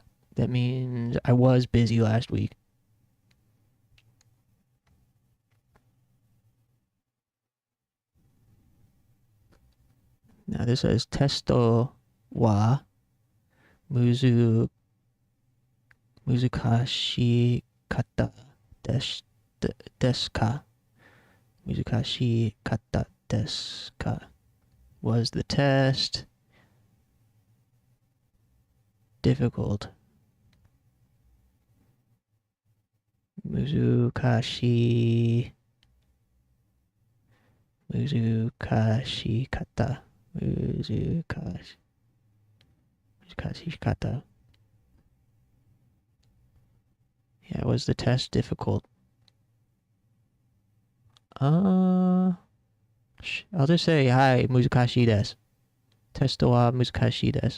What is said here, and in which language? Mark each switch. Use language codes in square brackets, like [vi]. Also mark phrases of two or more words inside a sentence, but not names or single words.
[en] That means I was busy last week. Now this says [ja] testo wa muzukashi kata desu ka. Muzukashi kata desu ka. [en] Was the test difficult? [ja] Muzukashi kata. Muzukashi kata. [en] Yeah, was the test difficult? I'll just say hi, [ja] muzukashi desu. Testo wa muzukashi desu.